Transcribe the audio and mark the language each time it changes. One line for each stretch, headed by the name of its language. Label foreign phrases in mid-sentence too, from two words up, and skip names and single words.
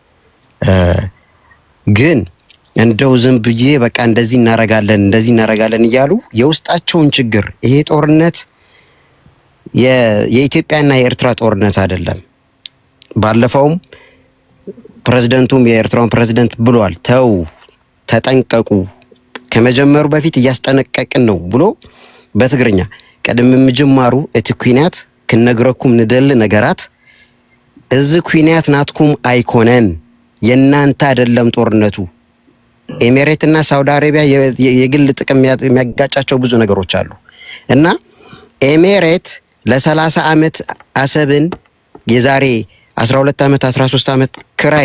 Amharic: ግን እንደው ዝም ብዬ በቃ እንደዚህ እናረጋለን እያሉ የውስጣቸውን ችግር ይሄ ጦርነት የኢትዮጵያና የኤርትራ ጦርነት አይደለም። ባለፈውም ፕሬዝዳንቱም የኤርትራውን ፕሬዝዳንት ብሏል፣ ተው ተጠንቀቁ፣ ከመጀመሩ በፊት እያስጠነቀቅን ነው ብሎ በትግርኛ
Tigrinya: ቀደም ምጅማሩ እቲ ኩናት ክነግረኩም ንደል ነገራት እዚ ኩናት ናትኩም አይኮነን
Amharic: የናንተ አይደለም ጦርነቱ። ኤሚሬትና ሳውዲ አረቢያ የግል ጥቅም የሚያጋጫቸው ብዙ ነገሮች አሉ እና ኤሚሬት ለ30 ዓመት አሰብን የዛሬ 12 ዓመት 13 ዓመት ክራይ